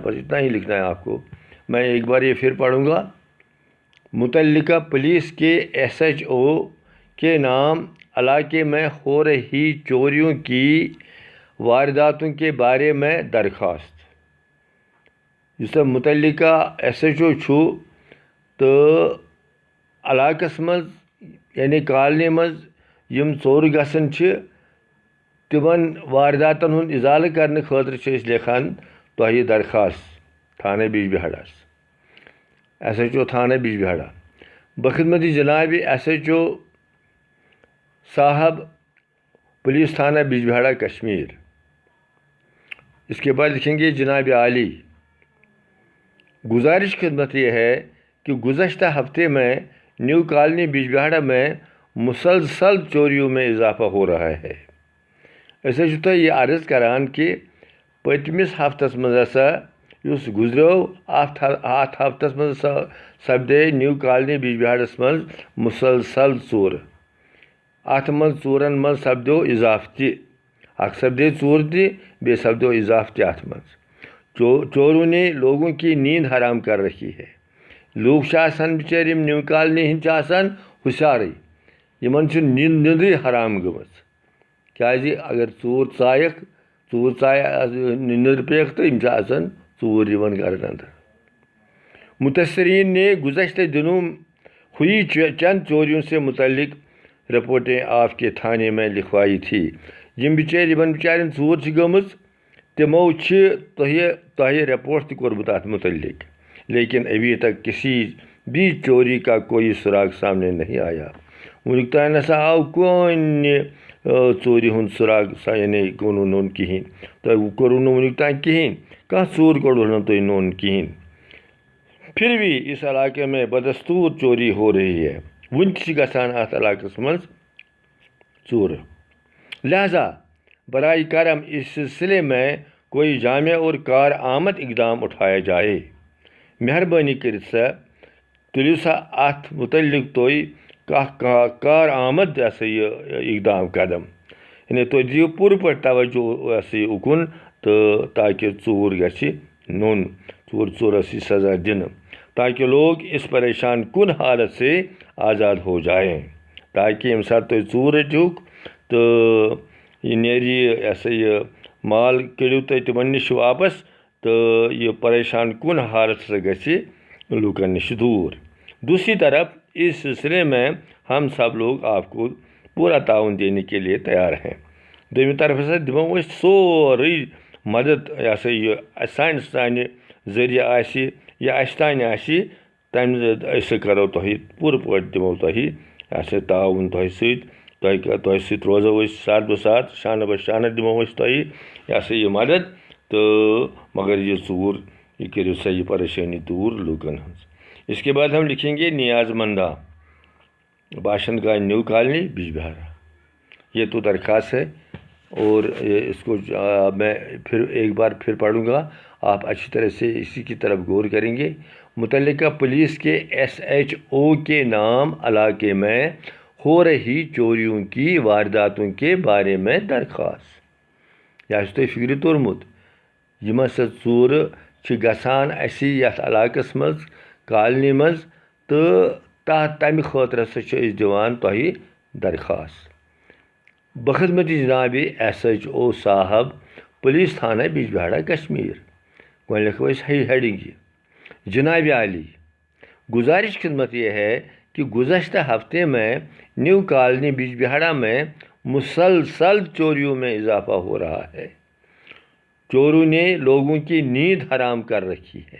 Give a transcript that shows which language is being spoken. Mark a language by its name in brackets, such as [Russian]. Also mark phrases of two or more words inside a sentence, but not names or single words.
[Urdu] بس اتنا ہی لکھنا ہے آپ کو۔ میں ایک بار یہ پھر پڑھوں گا۔ متعلقہ پولیس کے ایس ایچ او کے نام علاقے میں ہو رہی چوریوں کی وارداتوں کے بارے میں درخواست۔ [Kashmiri] جس متعلقہ ایس ایچ او چھو تو علاقس مز یعنی کالنی مز یم ژور گژھان چھ، تمن وارداتن ہند ازالہ کرنے خاطر چھ اس لکھان تۄہہِ درخواست تھانہ بجبہاڑا، ایس ایچ او تھانہ بجبہاڑا۔ [Urdu] بخدمت جناب ایس ایچ او صاحب، پولیس تھانہ بجبہاڑا، کشمیر۔ اس کے بعد لکھیں گے، جناب عالی، گزارش خدمت یہ ہے کہ گزشتہ ہفتے میں نیو کالونی بجبہاڑا میں مسلسل چوریوں میں اضافہ ہو رہا ہے۔ [Kashmiri] أسۍ حظ چھِ تۄہہِ یہِ عرض کران کہ پٔتمِس ہفتس منٛز ہسا یُس گُزریو، اَتھ ہفتس منٛز سپدے نیو کالونی بجبہاڑس منٛز مسلسل ژوٗرٕ۔ اَتھ منٛز ژوٗرن منٛز سپدیو اضافہٕ تہِ، اکھ سپدے ژوٗر تہِ، بیٚیہِ سپدیو اضافہٕ تہِ اَتھ منٛز۔ [Urdu] چوروں نے لوگوں کی نیند حرام کر رکھی ہے۔ [Kashmiri] لوگ چھِ آسان بِچٲرۍ یِم نیو کالونی ہِنٛدۍ چھِ آسان ہوشیارٕے، یِمن چھِ نیندٕے حرام گٔمٕژ، کیازِ اگر ژوٗر ژایہِ نیندٕر پیٚیَکھ تہٕ یِم چھِ آسان ژوٗر یِوان گرن اندر۔ [Urdu] متاثرین نے گزشتہ دنوں ہوئی چند چوریوں سے متعلق رپورٹیں آپ کے تھانے میں لکھوائی تھی۔ [Kashmiri] یِمن بِچارٮ۪ن ژوٗر چھِ گٔمٕژ، تِمو چھِ تۄہہِ رپورٹ تہِ کوٚرمُت اَتھ متعلق، [Urdu] لیکن ابھی تک کسی بھی چوری کا کوئی سراغ سامنے نہیں آیا۔ [Kashmiri] ونیک تام نسا آو کُنہِ ژوٗرِ ہُنٛد سراغ یعنی کوٚرُن نوٚن کِہیٖنۍ، تۄہہِ کوٚروٕ نہٕ ونیُک تام کِہیٖنۍ، کانٛہہ ژوٗر کوٚڑوٕ نہٕ تۄہہِ نوٚن کِہیٖنۍ۔ [Urdu] پھر بھی اس علاقے میں بدستور چوری ہو رہی ہے، [Kashmiri] وُنہِ تہِ چھِ گژھان اَتھ علاقس منٛز ژوٗرٕ۔ [Urdu] لہذا برائے کرم اس سلسلے میں کوئی جامع اور کارآمد اقدام اٹھایا جائے۔ [Kashmiri] مہربٲنی کٔرِتھ سا تُلِو سا اَتھ متعلق تُہۍ کانٛہہ کارآمد یہِ اقدام قدم، یعنی تُہۍ دِیِو پوٗرٕ پٲٹھۍ توجہ اُکُن تہٕ تاکہ ژوٗر گژھِ نوٚن، ژوٗرَس یی سزا دِنہٕ، [Urdu] تاکہ لوگ اس پریشان کن حالت سے آزاد ہو جائیں، [Kashmiri] تاکہ ییٚمہِ ساتہٕ تُہۍ ژوٗر رٔٹِہُکھ تہٕ یہِ نیرِ یہِ مال کٔڑِو تُہۍ تِمن نِش واپس تہٕ یہ [Urdu] پریشان کن حالت سے [Kashmiri] گژھِ لوٗکن نِش دوٗر۔ [Urdu] دوسری طرف اس سلسلے میں ہم سب لوگ آپ کو پورا تعاون دینے کے لیے تیار ہیں۔ [Kashmiri] دوٚیمہِ طرفہٕ ہسا دِمو أسۍ سورُے مدد یہِ سانہِ ذٔریعہٕ آسہِ یا اَسہِ تانۍ آسہِ تَمہِ أسۍ کَرو تۄہہِ پوٗرٕ پٲٹھۍ دِمو تۄہہِ تعاوُن تۄہہِ سۭتۍ، تۄہہِ سۭتۍ روزو أسۍ [Urdu] ساتھ بہ ساتھ، شانہ بہ شانہ [Kashmiri] دِمو أسۍ تۄہہِ یہِ مدد تہٕ مگر یہ ژوٗر یہ کٔرِو سا یہ پریشانی دور لوٗکن ہٕنٛز۔ [Urdu] اس کے بعد ہم لکھیں گے نیاز مندہ، باشند گاہ نیو کالنی بج بہارا، یہ تو درخواست ہے اور اس کو میں پھر ایک بار پھر پڑھوں گا، آپ اچھی طرح سے اسی کی طرف غور کریں گے۔ متعلقہ پولیس کے SHO کے نام علاقے میں ہو رہی چوریوں کی وارداتوں کے بارے میں درخواست۔ [Kashmiri] یہ تۄہہِ فکرِ توٚرمُت یِم ہسا ژوٗرٕ چھِ گژھان اَسہِ یَتھ علاقس منٛز کالنی منٛز تہٕ تَمہِ خٲطرٕ ہسا چھِ أسۍ دِوان تۄہہِ درخواست۔ [Urdu] بخدمت جناب SHO صاحب پولیس تھانہ بج بہاڑا کشمیر، [Kashmiri] گۄڈٕ لکھو أسۍ ہیڈنگ یہ، [Urdu] جناب عالی گزارش خدمت یہ ہے کہ گزشتہ ہفتے میں نیو کالنی بج بہاڑا میں مسلسل چوریوں میں اضافہ ہو رہا ہے۔ چوروں نے لوگوں کی نیند حرام کر رکھی ہے۔